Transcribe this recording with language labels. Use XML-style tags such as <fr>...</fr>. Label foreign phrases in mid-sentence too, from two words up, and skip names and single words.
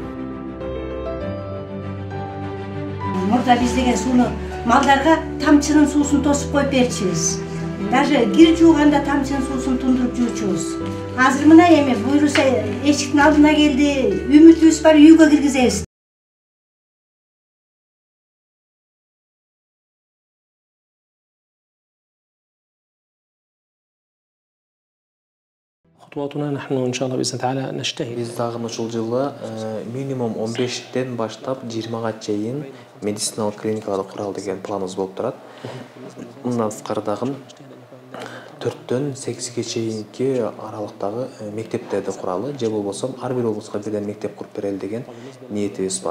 <ky>Мурда биз деген сууну малдарга тамчынын суусун тосуп коюп берчүбүз. Даже кир жууганда тамчынын суусун тундуруп жуучубуз. Азыр мына эми буйруса эшиктин алдына келди, үмүтүбүз бар, үйгө киргизебиз.</ky> <ar>خطواتنا نحن إن شاء الله بإذن تعالى نجتهد.</ar> <ky>Биз дагы ушул жылы минимум 15ден баштап 20га чейин медициналык клиникаларды куралы деген планыбыз болуп турат. Мындан тышкары дагы 4дөн 8ге чейинки аралыктагы мектептерди куралы, же болбосо ар бир облуска бирден мектеп куруп берели деген ниетибиз бар.</ky>